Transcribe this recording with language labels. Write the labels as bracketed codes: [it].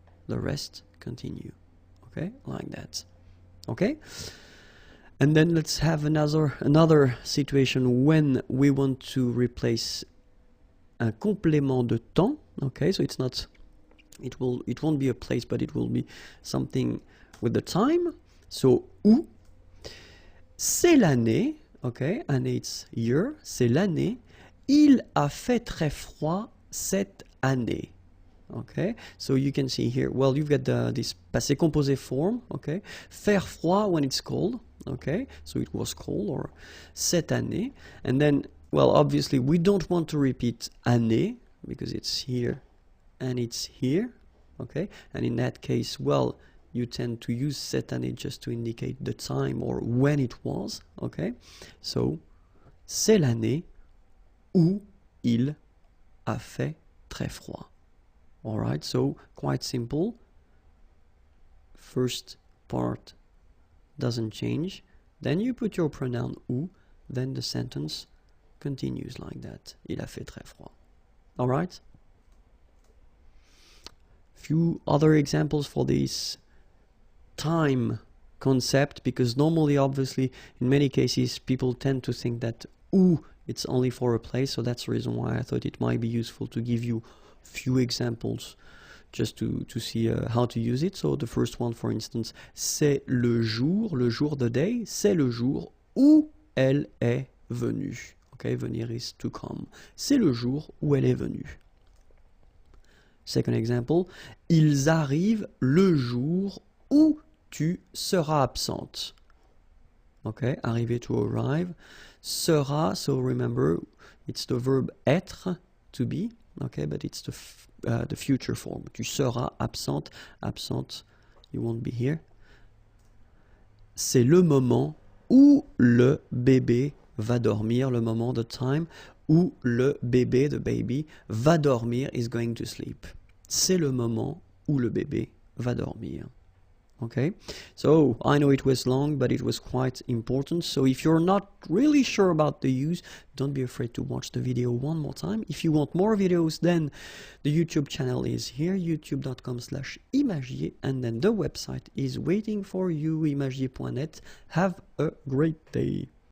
[en] The rest continue. Okay, like that. Okay, and then let's have another situation when we want to replace un complément de temps. Okay, so it's not, it won't be a place, but it will be something with the time. [fr] So où, c'est l'année. Okay, année it's year, c'est l'année. Il a fait très froid cette année. [en] Okay, so you can see here, well, you've got this passé composé form. Okay, faire froid when it's cold. Okay, so it was cold, or cette année. And then, well, obviously we don't want to repeat année because it's here and it's here. Okay, and in that case, well, you tend to use cette année just to indicate the time or when it was, okay? [fr] So, c'est l'année où il a fait très froid. [en] Alright, so quite simple. First part doesn't change. Then you put your pronoun où, then the sentence continues like that. Il a fait très froid. Alright? Few other examples for this time concept, because normally, obviously, in many cases, people tend to think that où, it's only for a place, so that's the reason why I thought it might be useful to give you few examples just to see how to use it. So the first one, for instance, c'est le jour de day, c'est le jour où elle est venue. Okay, venir is to come. [fr] C'est le jour où elle est venue. Second example, ils arrivent le jour où tu seras absente. [en] Okay, arriver to arrive. Sera, so remember, it's the verb être, to be. Okay, but it's the future form. Tu seras absente. Absente, you won't be here. [fr] C'est le moment où le bébé va dormir, le moment, the time, où le bébé, the baby, va dormir, is going to sleep. C'est le moment où le bébé va dormir. [en] Okay, so I know it was long, but it was quite important. So if you're not really sure about the use, don't be afraid to watch the video one more time. If you want more videos, then the YouTube channel is here, youtube.com/imagier, and then the website is waiting for you, imagier.net. Have a great day.